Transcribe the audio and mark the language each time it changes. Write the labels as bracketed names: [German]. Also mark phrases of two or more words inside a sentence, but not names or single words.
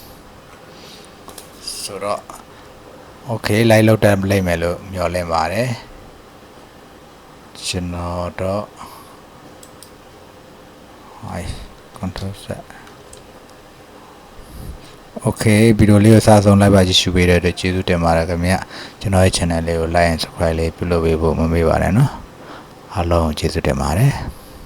[Burmese] ဆိုတော့ okay လိုက်လို့တက်လိုက်မယ်လို့မျှော်လင့်ပါတယ်ကျွန်တော်တော့ [English] control Z [Burmese] okay ဗီဒီယိုလေးကိုစဆုံးလိုက်ပါကြည့်ရှုပေးတဲ့အတွက်ကျေးဇူးတင်ပါတယ်ခင်ဗျကျွန်တော်ရဲ့ channel လေးကို [English] like and subscribe [Burmese] လေးပြုလုပ်ပေးဖို့မမေ့ပါနဲ့เนาะအားလုံးကျေးဇူးတင်ပါတယ်